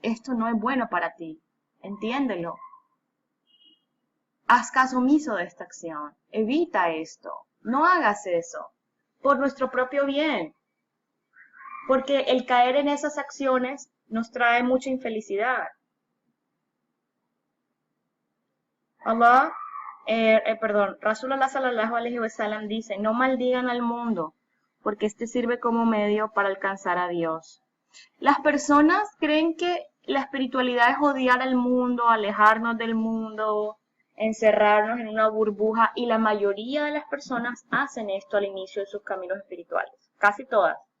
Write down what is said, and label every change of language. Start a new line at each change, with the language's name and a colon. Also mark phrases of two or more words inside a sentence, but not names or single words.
Spanish: Esto no es bueno para ti, entiéndelo. Haz caso omiso de esta acción, evita esto, no hagas eso, por nuestro propio bien. Porque el caer en esas acciones nos trae mucha infelicidad.
Arabic: رسول الله صلى الله عليه وسلم
Spanish: dice, no maldigan al mundo, porque este sirve como medio para alcanzar a Dios. Las personas creen que la espiritualidad es odiar al mundo, alejarnos del mundo, encerrarnos en una burbuja, y la mayoría de las personas hacen esto al inicio de sus caminos espirituales, casi todas.